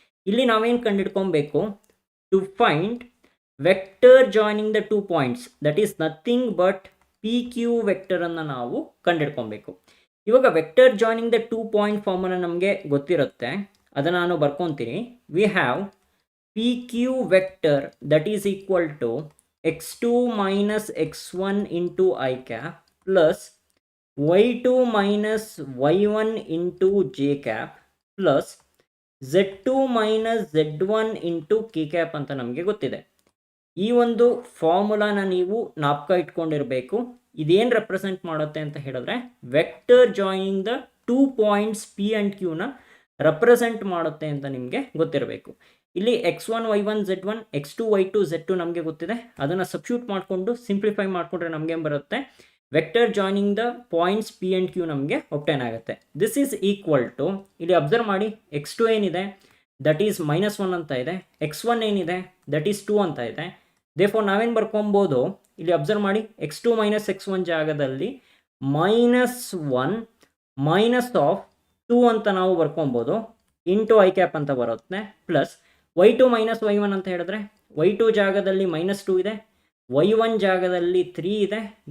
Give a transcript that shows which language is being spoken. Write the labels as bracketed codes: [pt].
[kn] ಇಲ್ಲಿ ನಾವೇನು ಕಂಡುಹಿಡ್ಕೊಬೇಕು, [en] to find vector joining the 2 points that is nothing but P Q [kn] ವೆಕ್ಟರನ್ನು ನಾವು ಕಂಡುಹಿಡ್ಕೊಬೇಕು. ಇವಾಗ [en] vector joining the 2 point [kn] ಫಾರ್ಮನ್ನು ನಮಗೆ ಗೊತ್ತಿರುತ್ತೆ, ಅದನ್ನು ನಾನು ಬರ್ಕೊತೀನಿ. [en] we have PQ vector that is equal to x2 minus x1 into I cap plus y2 minus y1 into j cap plus z2 minus z1 into k cap [kn] ಅಂತ ನಮಗೆ ಗೊತ್ತಿದೆ. ಈ ಒಂದು ಫಾರ್ಮುಲಾನ ನೀವು ಜ್ಞಾಪಕ ಇಟ್ಕೊಂಡಿರಬೇಕು. ಇದೇನು ರೆಪ್ರೆಸೆಂಟ್ ಮಾಡುತ್ತೆ ಅಂತ ಹೇಳಿದ್ರೆ [en] vector joining the 2 points P and Qನ [kn] represent ಮಾಡುತ್ತೆ ಅಂತ ನಿಮಗೆ ಗೊತ್ತಿರಬೇಕು. ಇಲ್ಲಿ x1 y1 z1 x2 y2 z2 ನಮಗೆ ಗೊತ್ತಿದೆ. ಅದನ್ನು ಸಬ್ಸ್ಟಿಟ್ಯೂಟ್ ಮಾಡಿಕೊಂಡು ಸಿಂಪ್ಲಿಫೈ ಮಾಡಿಕೊಂಡ್ರೆ ನಮಗೆ ಬರುತ್ತೆ [en] vector joining the points P and Q [kn] ನಮಗೆ ಒಬ್ಟೈನ್ ಆಗುತ್ತೆ. [en] this is equal to, [kn] ಇಲ್ಲಿ ಅಬ್ಸರ್ವ್ ಮಾಡಿ, x2 ಏನಿದೆ ದಟ್ ಈಸ್ -1 ಅಂತ ಇದೆ, x1 ಏನಿದೆ ದಟ್ ಈಸ್ 2 ಅಂತ ಇದೆ. ದೇರ್ಫೋರ್ ನಾವೇನು ಬರ್ಕೊಬೋದು, ಇಲ್ಲಿ ಅಬ್ಸರ್ವ್ ಮಾಡಿ, x2 - x1 ಜಾಗದಲ್ಲಿ -1 ಮೈನಸ್ ಆಫ್ 2 ಅಂತ ನಾವು ಬರ್ಕೊಬೋದು, ಇಂಟು ಐ ಕ್ಯಾಪ್ ಅಂತ ಬರುತ್ತೆ, ಪ್ಲಸ್ y2 minus y1 ಅಂತ ಹೇಳಿದ್ರೆ y2 ಜಾಗದಲ್ಲಿ -2 ಇದೆ, y1 ಜಾಗದಲ್ಲಿ 3 ಇದೆ.